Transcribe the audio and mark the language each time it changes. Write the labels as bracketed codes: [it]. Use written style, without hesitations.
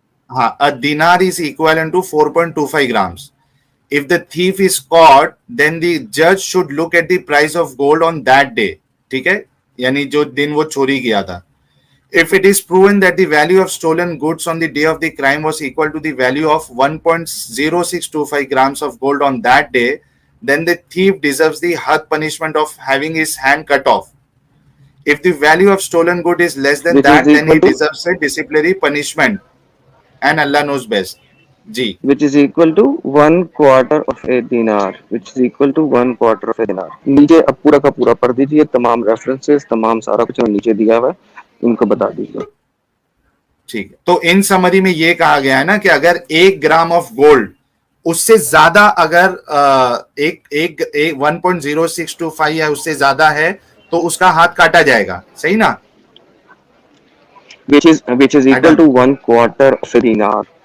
[en] हाँ, a dinar is equivalent to 4.25 grams. If the thief is caught, then the judge should look at the price of gold on that day. [hi] ठीक है, यानी जो दिन वो चोरी किया था. [en] If it is proven that the value of stolen goods on the day of the crime was equal to the value of 1.0625 grams of gold on that day, then the thief deserves the had punishment of having his hand cut off. If the value of stolen good is less than that, then he deserves a disciplinary punishment. And Allah knows best. जी. Which is equal to 1/4 of a dinar. [hi] नीचे अब पूरा का पूरा पढ़ दीजिए. तमाम references, तमाम सारा कुछ नीचे दिया हुआ है, इनको बता दीजिए. ठीक है, तो इन समरी में ये कहा गया है ना कि अगर 1 ग्राम ऑफ गोल्ड उससे ज्यादा अगर 1.0625 या उससे ज्यादा है तो उसका हाथ काटा जाएगा. सही ना? [en] which is equal to 1/4 of a dinar.